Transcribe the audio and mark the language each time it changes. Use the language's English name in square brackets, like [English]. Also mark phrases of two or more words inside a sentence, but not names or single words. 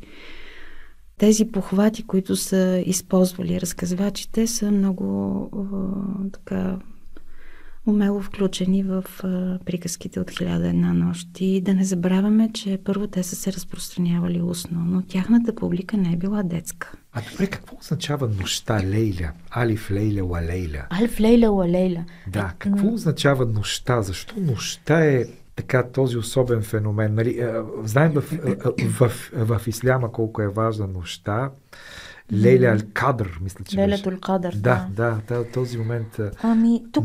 [Bulgarian] Тези похвати, които са използвали разказвачите, са много така умело включени в приказките от 1001 нощ. И да не забравяме, че първо те са се разпространявали устно, но тяхната публика не е била детска. А добре, какво означава нощта Лейля? Алиф Лейля ва Лейля. Алиф Лейля ва Лейля. Да, какво означава нощта? Защо нощта е така този особен феномен? Нали, знаем в исляма колко е важна нощта. Лейля Ал-Кадър, мисля, че Лейля Ал-Кадър, да, този момент тук